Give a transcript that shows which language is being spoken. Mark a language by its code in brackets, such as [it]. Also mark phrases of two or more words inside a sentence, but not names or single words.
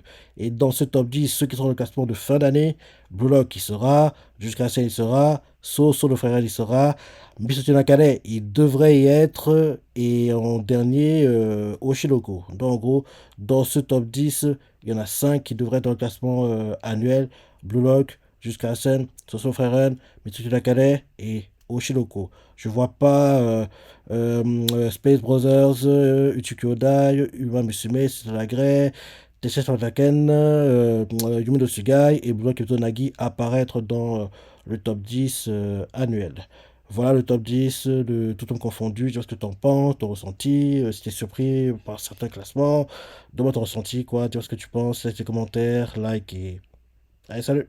[fr] Et dans ce top 10, ceux qui seront dans le classement de fin d'année, Blue Lock il sera, jusqu'à la scène il sera, So le frère il sera, Misoto Nakane il devrait y être, et en dernier, Oshiroko. Donc en gros, dans ce top 10, il y en a 5 qui devraient être dans le classement annuel. Blue Lock, jusqu'à la scène, Soso Freren, Mitsuki Nakane et Oshiroko. Je vois pas Space Brothers, Uchuki Odai, Uma Musume, Sasagre, Tessei Shimataken, Yumi no Tsugai et Blue Lock Nagi apparaître dans le top 10 annuel. Voilà le top 10 de tout ton confondu. Dis-moi ce que t'en penses, ton ressenti, si t'es surpris par certains classements. Donne-moi ton ressenti, quoi. Dis-moi ce que tu penses, laisse tes commentaires, like et... Allez, salut!